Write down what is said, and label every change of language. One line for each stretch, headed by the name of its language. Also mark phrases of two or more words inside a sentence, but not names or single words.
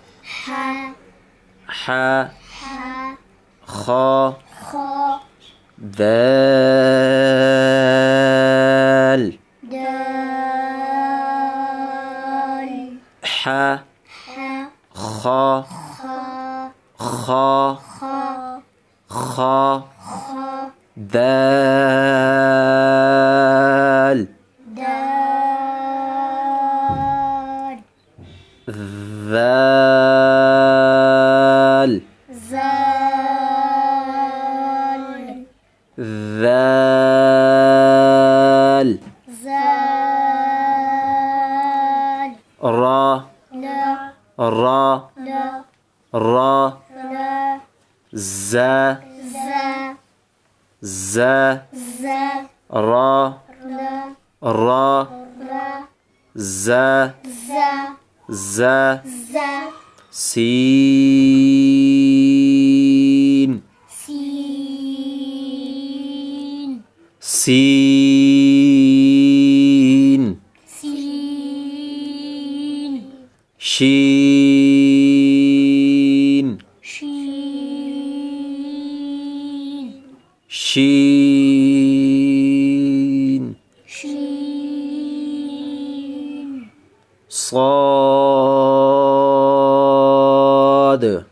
Arabic: حا خا دال حا خا خا خا दाल ذال ذال را را را زا زا را را زا زا سين سين شين شين صاد